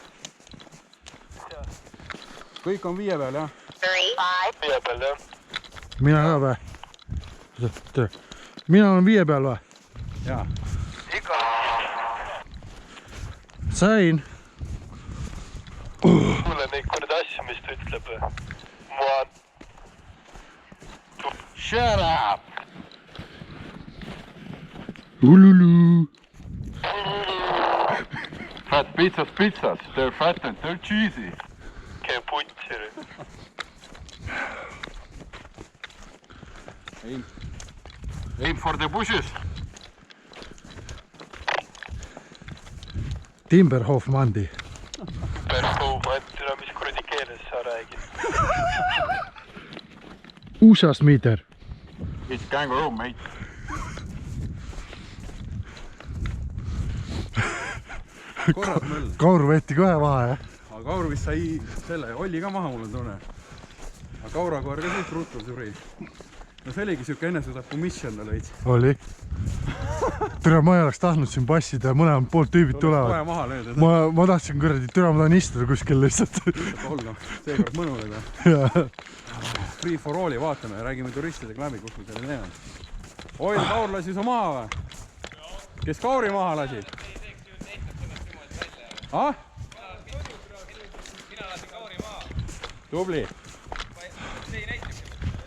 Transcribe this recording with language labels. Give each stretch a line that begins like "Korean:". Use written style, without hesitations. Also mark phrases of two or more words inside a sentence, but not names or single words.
Estonian: Kõik on 5 peal, jah. 5 peal, jah. Mina ka või? Mina olen 5 peal või? Jaa. Ikka. Sain. kuule neid kuradi asju, mis ta ütleb.
English: Shut up! Ululu. Fat pizzas, they're fat and they're cheesy.
Estonian: Käi putsi.
English: Aim for the bushes.
Estonian: Timberhof Mandi. Perhoofantila, mis kuradi keeles sa räägid? USA Smiiter.
English: It's kangaroo, mate.
Estonian: korras möll. Kaur võeti kohe maha, jah? Aga Kaur vist sai selle, Olli ka maha, mul on tunne. Aga Kaurakoer ka suht ruttu suri. No see oligi siuke
English: enesetapu mission
Estonian: tal veits. Oli. Türa, ma ei oleks tahtnud siin passida ja mõlemad poolt tüübid tulevad. Kohe maha löödud. Ma tahtsin kuradi, türa, ma tahan istuda kuskil lihtsalt. Olla, seekord mõnuleda.
English: Free for all'i
Estonian: vaatame ja räägime turistidega läbi, kus me selle teeme. Oi, Kaur lasi su maha või? Kes Kauri maha lasi? Ah? Mina lasin Kauri maha. Tubli.